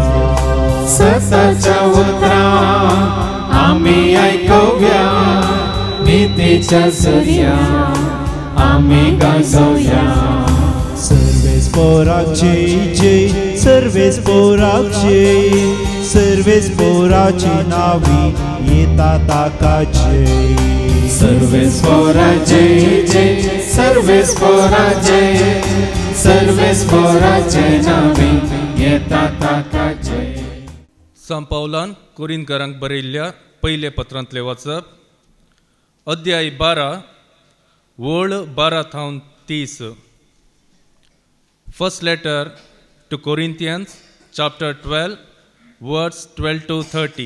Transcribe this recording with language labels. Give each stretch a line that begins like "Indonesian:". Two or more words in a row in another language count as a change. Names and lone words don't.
Konkani: सताच्या उतरा आम्ही ऐकूया, नीतीच्या सूर्या आम्ही गाजोया. सर्वेस्पराक जय जय, सर्वेस्पराक जय, सर्वेस्पराची नावी येता ताका जय. सर्वेस्वरा जय जय, सर्वेस्वरा जय, सर्वेस्वराचे नावे येता ताका जय. सांत पावलान कोरिंथकारांक बरयल्ल्या पयले पत्रांतले वाचप, अध्याय 12 वळ 12 थावन 30.
English: First Letter to Corinthians chapter 12 verse 12 to 30.